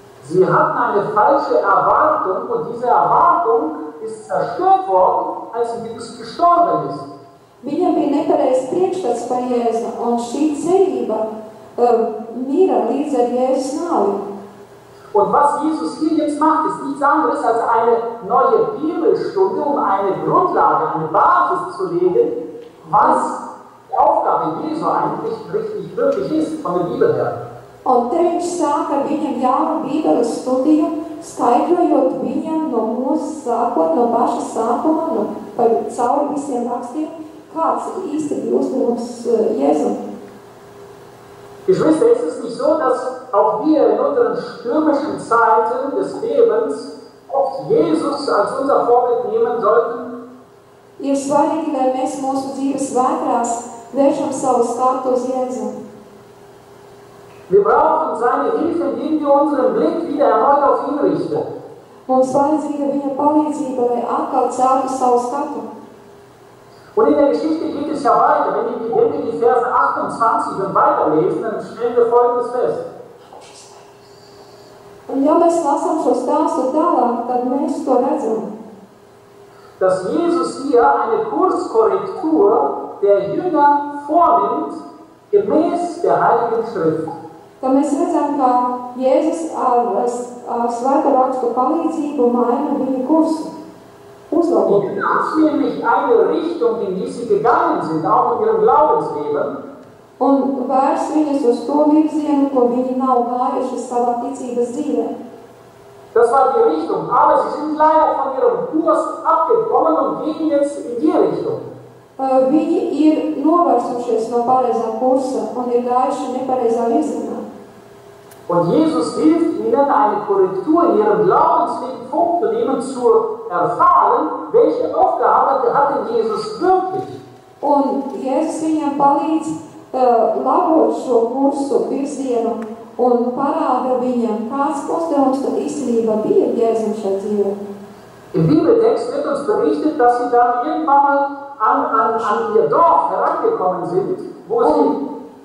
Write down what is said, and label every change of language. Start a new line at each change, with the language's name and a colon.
German: Sie hatten eine falsche Erwartung und diese Erwartung ist zerstört worden, als Jesus gestorben ist.
Latvian: Viņam bija nepareizs priekšstats par Jēzu, un šī cerība mira līdz ar Jēzus nāvi.
German: Und was Jesus hier jetzt macht, ist nichts anderes als eine neue Bibelstunde, um eine Grundlage, eine Basis zu legen, was die Aufgabe Jesu eigentlich richtig wirklich ist, von der Bibel her.
Latvian: Un te viņš sāka viņam jaunu Bībeles studiju, skaidrojot viņam no mūsu sākot, no paša sākuma, cauri visiem rakstiem, kāds īsti bija uzdevums Jēzum.
German: Geschwister, ist es nicht so, dass auch wir in unseren stürmischen Zeiten des Lebens oft Jesus als unser Vorbild nehmen sollten?
Latvian: Ir svarīgi, lai mēs mūsu dzīves vētrās vēršam savu skatu uz Jēzu.
German: Wir brauchen seine Hilfe, indem wir unseren Blick wieder erneut auf ihn richten.
Latvian: Mums vajadzīga viņa palīdzība, lai atkal celtu savu skatu.
German: Und in der Geschichte geht es ja weiter. Wenn wir die Verse 28 und weiterlesen, dann stellen wir Folgendes fest.
Latvian: Un ja mēs lasām šo stāstu tālāk, tad mēs to redzam.
German: Dass Jesus hier eine Kurskorrektur der Jünger vornimmt, gemäß der Heiligen Schrift.
Latvian: Ka mēs redzam, ka Jēzus ar svēto rakstu palīdzību maina viņa kursu.
German: Und das ist nämlich eine Richtung, in die sie gegangen sind, auch in ihrem Glaubensleben.
Latvian: Un vērs viņus uz to virzienu, ko viņi nav gājuši savā ticības dzīvē.
German: Das war die Richtung, aber sie sind leider von ihrem Kurs abgekommen und gehen jetzt in die Richtung.
Latvian: Viņi ir novērsušies no pareizā kursa un ir gājuši nepareizā virzienā.
German: Und Jesus hilft ihnen, eine Korrektur in ihrem Glaubensleben vorzunehmen, zu erfahren, welche Aufgabe hat denn Jesus wirklich.
Latvian: Un Jēzus viņam palīdz labot šo kursu virzienu un parāda viņam, kāds uzdevums tad īstenībā bija Jēzum šai dzīvē.
German: Im Bibeltext wird uns berichtet, dass sie dann irgendwann mal an ihr Dorf herangekommen sind, wo sie...